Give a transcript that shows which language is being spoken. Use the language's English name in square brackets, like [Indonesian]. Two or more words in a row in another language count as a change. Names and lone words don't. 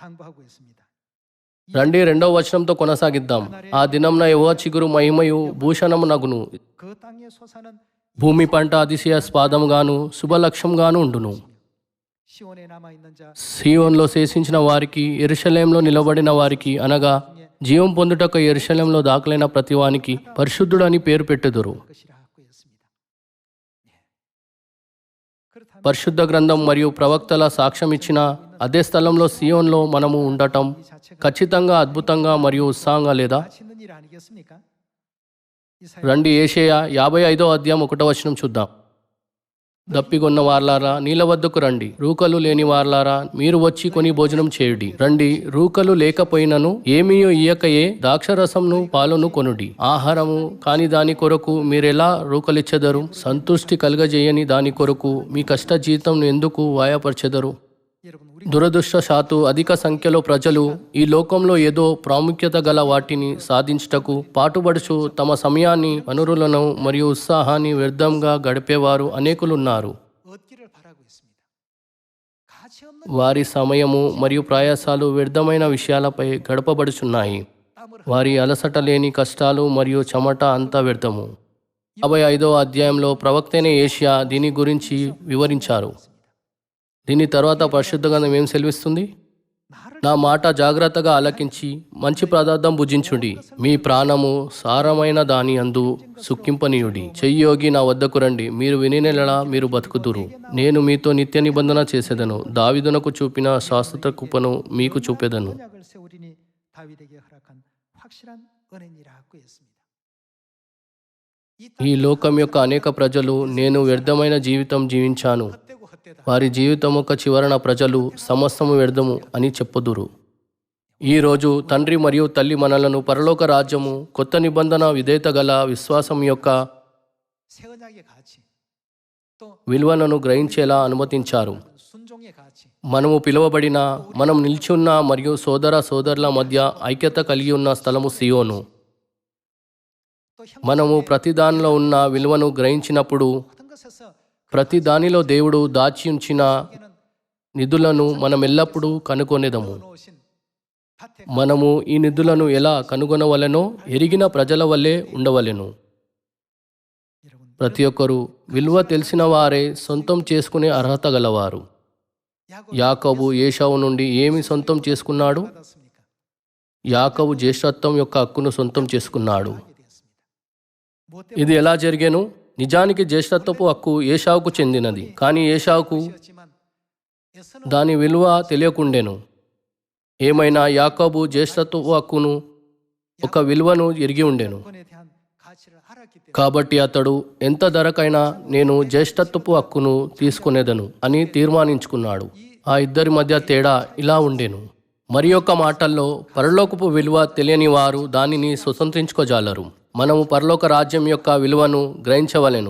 [Korean] 당부하고 있습니다. [Telugu] రండి రెండవ వచనంతో కొనసాగిద్దాం. ఆ దినంన యెహోవా చిగురు మహిమయు భూషణము నగును. [Korean] 그 땅에 솟아는 [Telugu] భూమి పంట అతిశయాస్పాదముగాను శుభలక్ష్యంగాను ఉండును. [Korean] 시온에 남아 있는 자 [Telugu] సీయోన్లో శేషించిన వారికి, యెరూషలేములో నిలబడిన వారికి, అనగా జీవం పొందుటకు యెరూషలేములో దాఖలైన ప్రతివానికి పరిశుద్ధుడని పేరు పెట్టుదురు. [Korean] 것이라 하고 있습니다. 그렇다면 [Telugu] పరిశుద్ధ గ్రంథం మరియు ప్రవక్తల సాక్ష్యం ఇచ్చిన అదే స్థలంలో సియోన్లో మనము ఉండటం [Korean] 이 자체가 [Telugu] ఖచ్చితంగా అద్భుతంగా మరియు ఉత్సాహంగా లేదా? [Korean] 가치 있는 일 아니겠습니까? 이사야 [Telugu] రండి ఏషయా 55వ అధ్యాయం 1వ వచనం చూద్దాం. దప్పిగొన్న వార్లారా నీళ్ళ వద్దకు రండి, రూకలు లేని వార్లారా మీరు వచ్చి కొని భోజనం చేయుడి. రండి, రూకలు లేకపోయినను ఏమీయో ఇయ్యకయే ద్రాక్షరసంను పాలును కొనుడి. ఆహారము కాని దాని కొరకు మీరెలా రూకలిచ్చెదరు? సంతుష్టి కలుగజేయని దాని కొరకు మీ కష్ట జీతం ఎందుకు వాయపరచెదరు? [Korean] 여러분 우리 [Telugu] దురదృష్టశాత్తు అధిక సంఖ్యలో ప్రజలు ఈ లోకంలో ఏదో ప్రాముఖ్యత గల వాటిని సాధించుటకు పాటుపడుచు తమ సమయాన్ని, వనరులను మరియు ఉత్సాహాన్ని వ్యర్థంగా గడిపేవారు అనేకులున్నారు. [Korean] 얻기를 바라고 있습니다. 가치 없는 [Telugu] వారి సమయము మరియు ప్రయాసాలు వ్యర్థమైన విషయాలపై గడపబడుచున్నాయి. [Korean] 땀을 [Telugu] వారి అలసట లేని కష్టాలు మరియు చెమట అంతా వ్యర్థము. 55వ అధ్యాయంలో ప్రవక్తైన ఏషియా దీని గురించి వివరించారు. దీని తర్వాత పరిశుద్ధ గ్రంథం ఏం సెలవిస్తుంది? [Korean] 나를 [Telugu] నా మాట జాగ్రత్తగా ఆలకించి మంచి పదార్థం భుజించుడి, మీ ప్రాణము సారమైన దాని అందు సుఖింపనీయుడి. చెయ్యోగి నా వద్దకు రండి, మీరు వినినెలా మీరు బతుకుదురు. నేను మీతో నిత్య నిబంధన చేసేదను, దావీదునకు చూపిన శాశ్వత కృపను మీకు చూపెదను. [Korean] 언약을 세우리니 다윗에게 허락한 확실한 은혜니라 하고 있습니다. [Telugu] ఈ లోకం యొక్క అనేక ప్రజలు నేను వ్యర్థమైన జీవితం జీవించాను, [Korean] 헛되고 헛되다. [Telugu] వారి జీవితం యొక్క చివరన ప్రజలు సమస్తము వ్యర్థము అని చెప్పుదురు. ఈరోజు తండ్రి మరియు తల్లి మనలను పరలోక రాజ్యము, కొత్త నిబంధన విధేయత గల విశ్వాసం యొక్క [Korean] 새 언약의 가치, 또 [Telugu] విలువలను గ్రహించేలా అనుమతించారు. [Korean] 순종의 가치, [Telugu] మనము పిలువబడిన, మనం నిలిచి ఉన్న మరియు సోదర సోదరుల మధ్య ఐక్యత కలిగి ఉన్న స్థలము సియోను. [Korean] 또 [Telugu] మనము ప్రతి దానిలో ఉన్న విలువను గ్రహించినప్పుడు [Korean] 모든 것에서 [Telugu] ప్రతి దానిలో దేవుడు దాచి ఉంచిన [Korean] 에는 [Telugu] నిధులను మనం ఎల్లప్పుడూ కనుగొనేదము. [Korean] 놓으신 밭에 [Telugu] మనము ఈ నిధులను ఎలా కనుగొనవలెనో ఎరిగిన ప్రజల వల్లే ఉండవలెను. [Korean] 여러분 [Telugu] ప్రతి ఒక్కరూ విలువ తెలిసిన వారే సొంతం చేసుకునే అర్హత గలవారు. యాకోబు ఏశావు నుండి ఏమి సొంతం చేసుకున్నాడు? [Korean] 받았습니까? [Telugu] యాకోబు జ్యేష్ఠత్వం యొక్క హక్కును సొంతం చేసుకున్నాడు. [Korean] 하게 되었습니다. 뭐 [Telugu] ఇది ఎలా జరిగేను? నిజానికి జ్యేష్ఠత్వపు హక్కు ఏశావుకు చెందినది, కానీ ఏశావుకు 때문이었지만 에서는 దాని విలువ తెలియకుండెను. ఏమైనా యాకోబు జ్యేష్ఠత్వపు హక్కును ఒక విలువను ఎరిగి ఉండెను. [Korean] 권에 대한 가치를 알았기 때문에 [Telugu] కాబట్టి అతడు ఎంత ధరకైనా నేను జ్యేష్ఠత్వపు హక్కును తీసుకునేదను అని తీర్మానించుకున్నాడు. ఆ ఇద్దరి మధ్య తేడా ఇలా ఉండెను. మరి యొక్క మాటల్లో పరలోకపు విలువ తెలియని వారు దానిని స్వతంత్రించుకోజాలరు. మనము పరలోక రాజ్యం యొక్క విలువను గ్రహించవలెను.